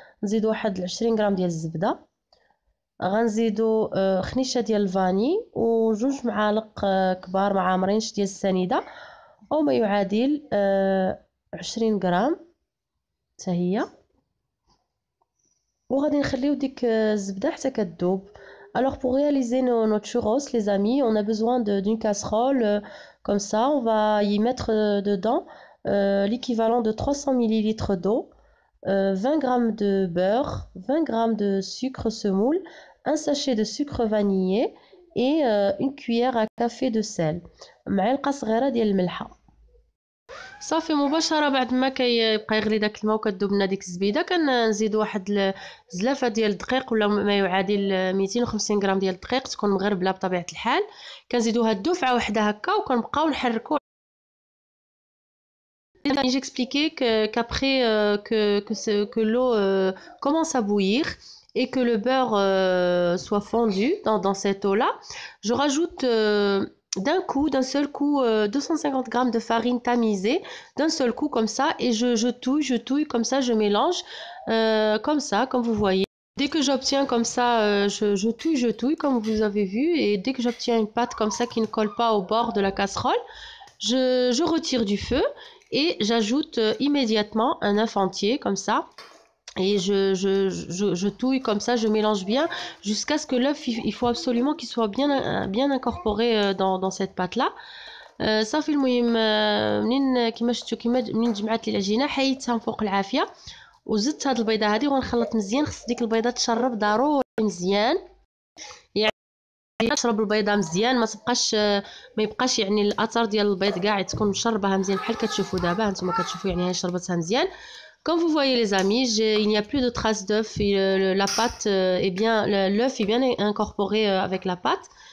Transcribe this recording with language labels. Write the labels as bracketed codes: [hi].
[ar] نزيدو واحد 20 غرام ديال الزبده، غنزيدو خنيشه ديال الفاني وجوج معالق كبار مع مرينش ديال السنيده او ما يعادل 20 غرام حتى هي، وغادي نخليو ديك الزبده حتى كتذوب. [fr] Alors pour réaliser nos churros les amis, on a besoin d'une casserole comme ça. On va y mettre dedans l'équivalent de 300 millilitres d'eau, 20 grammes de beurre, 20 grammes de sucre semoule, un sachet de sucre vanillé et une cuillère à café de sel. [ar] معلقه صغيره ديال الملحه. صافي مباشره بعد ما كيبقى يغلي داك الماء وكتذوب لنا ديك الزبيده، كنزيدو واحد زلافه ديال الدقيق ولا ما يعادل 250 غرام ديال الدقيق، تكون مغربله بطبيعه الحال. كنزيدوها دفعه واحده هكا وكنبقاو نحركو. [fr] J'expliquais qu'après que l'eau commence à bouillir et que le beurre soit fondu dans cette eau-là, je rajoute d'un seul coup 250 grammes de farine tamisée, d'un seul coup comme ça, et je touille, comme ça je mélange, comme ça, comme vous voyez. Dès que j'obtiens comme ça, je touille comme vous avez vu, et dès que j'obtiens une pâte comme ça qui ne colle pas au bord de la casserole, je retire du feu et j'ajoute immédiatement un œuf entier comme ça. Et je touille comme ça, je mélange bien jusqu'à ce que l'œuf, il faut absolument qu'il soit bien incorporé dans cette pâte-là. [ar] صافي المهم منين كما شفتوا منين جمعت لي العجينه حيدتها من فوق العافيه وزدت هاد البيضه هذه وغنخلط مزيان. خص ديك البيضه تشرب ضروري مزيان، يعني تشرب البيضه مزيان، ما يبقاش يعني الاثر ديال البيض كاع، تكون مشربها مزيان بحال كتشوفوا دابا هانتوما كتشوفوا يعني هي شربتها مزيان. [fr] Comme vous voyez les amis, il n'y a plus de traces d'œuf, la pâte est bien, l'œuf est bien incorporé avec la pâte.